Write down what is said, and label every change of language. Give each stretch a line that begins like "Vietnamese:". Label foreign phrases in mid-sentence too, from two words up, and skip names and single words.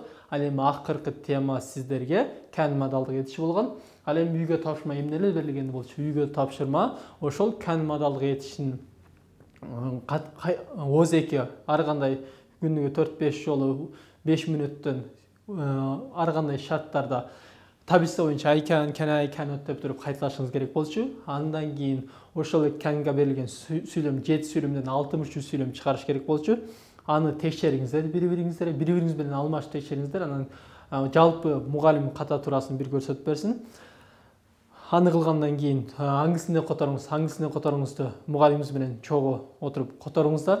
Kyrgyz: Ал эми акыркы тема сиздерге кән модалдык этиши болгон. Ал эми үйгө тапшырма эмнелер берилген болчу? Үйгө тапшырма ошол кән модалдык этишин ооз-эки ар кандай күнүгө 4-5 жолу 5 мүнөттөн ар кандай шарттарда таблица боюнча
English: I can, cannot
Kyrgyz: деп туруп кайталашыңыз керек болчу. Андан кийин ошол кәнге берилген сүйлөм 7 сүйлөмдөн 63 сүйлөм чыгарыш керек болчу. Аны текшериңиздер, бири-бириңиз менен алмашып текшериңиздер. Анан жалпы мугалим ката туурасын бир көрсөтүп берсин. Аны кылгандан кийин аңгысында которуңузду мугалимиңиз менен чогуу отуруп которуңуздар.